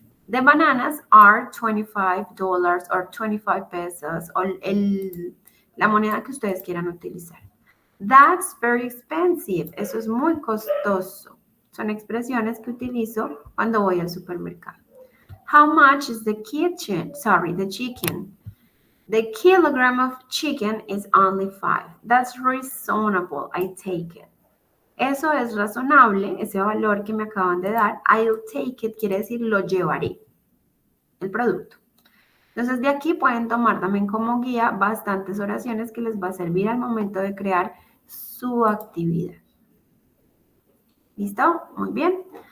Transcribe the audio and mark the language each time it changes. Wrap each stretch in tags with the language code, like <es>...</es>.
<en>The bananas are $25 or 25 pesos</en> <es>o la moneda que ustedes quieran utilizar.</es> <en>That's very expensive.</en> <es>Eso es muy costoso. Son expresiones que utilizo cuando voy al supermercado.</es> <en>How much is the chicken? The kilogram of chicken is only 5. That's reasonable. I take it.</en> <es>Eso es razonable, ese valor que me acaban de dar.</es> <en>I'll take it</en> <es>quiere decir lo llevaré, el producto. Entonces de aquí pueden tomar también como guía bastantes oraciones que les va a servir al momento de crear su actividad. ¿Listo? Muy bien.</es>